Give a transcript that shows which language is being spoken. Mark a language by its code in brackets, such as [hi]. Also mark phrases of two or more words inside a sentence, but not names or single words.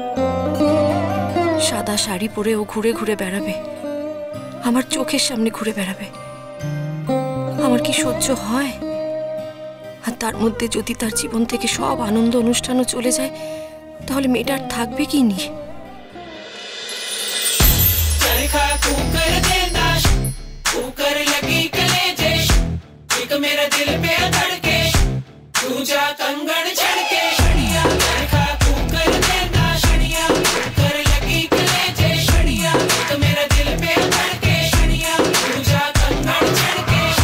[bn] সাদা শাড়ি পরে ও ঘুরে ঘুরে বেড়াবে, আমার চোখের সামনে ঘুরে বেড়াবে। আমার কি সহ্য হয়? আর তার মধ্যে যদি তার জীবন থেকে সব আনন্দ অনুষ্ঠানও চলে যায়, তাহলে মেয়েটা আর থাকবে কি নিয়ে? [hi] मेरा दिल पे धड़के तू जा कंगन छड़के मेरा दिल पे धड़के तू जा कंगन छड़के।